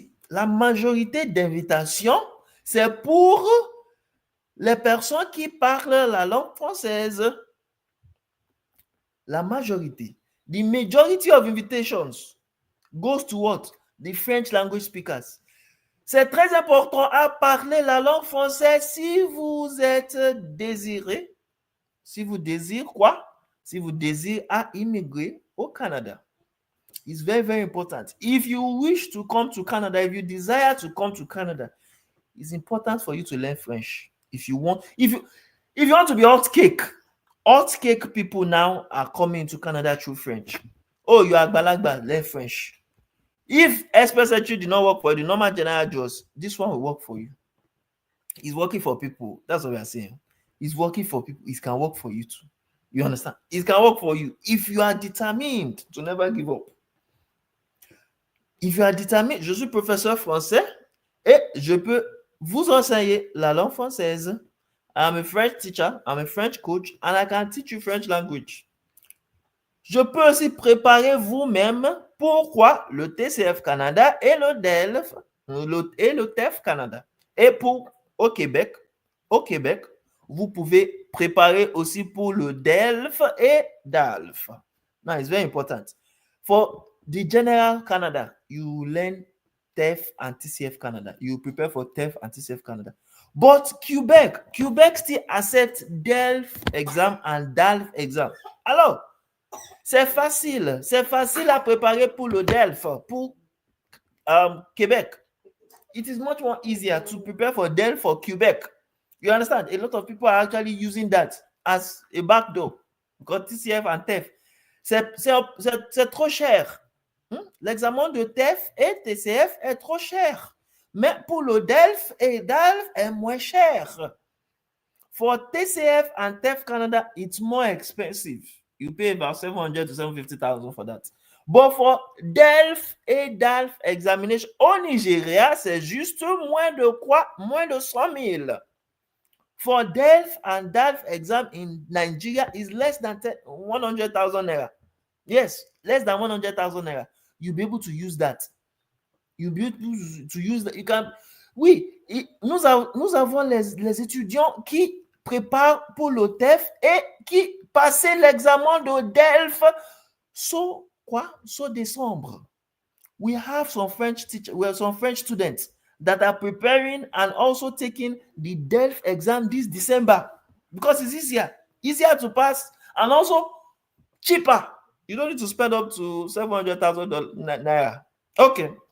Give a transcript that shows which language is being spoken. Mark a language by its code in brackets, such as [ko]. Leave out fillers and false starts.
[fr] La majorité d'invitations, c'est pour les personnes qui parlent la langue française. La majorité. [en] The majority of invitations goes to what? The French language speakers. [fr] C'est très important à parler la langue française si vous êtes désiré, si vous désirez quoi? Si vous désirez à immigrer au Canada. [en] It's very, very important. If you wish to come to Canada, if you desire to come to Canada, it's important for you to learn French. If you want to be hot cake people now are coming to Canada through French. Oh, you are Agbalagba, learn French. If especially did not work for the normal general jobs, this one will work for you. It's working for people. That's what we are saying. It's working for people. It can work for you too. You understand? It can work for you if you are determined to never give up. If you are determined, [fr] je suis professeur français et je peux vous enseigner la langue française. [en] I'm a French teacher, I'm a French coach, and I can teach you French language. [fr] Je peux aussi préparer vous-même pourquoi le TCF Canada et le DELF et le TEF Canada. Et au Québec, vous pouvez préparer aussi pour le DELF et DALF. [en] Now, it's very important. For the general Canada, you learn TEF and TCF Canada. You prepare for TEF and TCF Canada. But Quebec still accepts DELF exam and DALF exam. [fr] Alors, c'est facile à préparer pour le DELF, pour Québec. [en] It is much more easier to prepare for DELF for Quebec. You understand? A lot of people are actually using that as a backdoor. Because [fr] TCF and TEF, c'est trop cher. L'examen de TEF et TCF est trop cher. Mais pour le DELF et DALF est moins cher. [en] For TCF and TEF Canada, it's more expensive. You pay about 700 to 750,000 for that. But for [fr] DELF et DALF [en] examination [fr] au Nigeria, c'est juste moins de quoi? Moins de 100,000. [en] For DELF and DALF exam in Nigeria is less than 100,000 naira. Yes, less than 100,000 naira. You'll be able to use that. You'll be able to use that. You can. [fr] Oui, nous avons les étudiants qui préparent pour le TEF et qui passent l'examen de DELF [en] so December. We have some French teachers, we have some French students that are preparing and also taking the DELF exam this December because it's easier to pass and also cheaper. You don't need to spend up to 700,000 naira. Okay.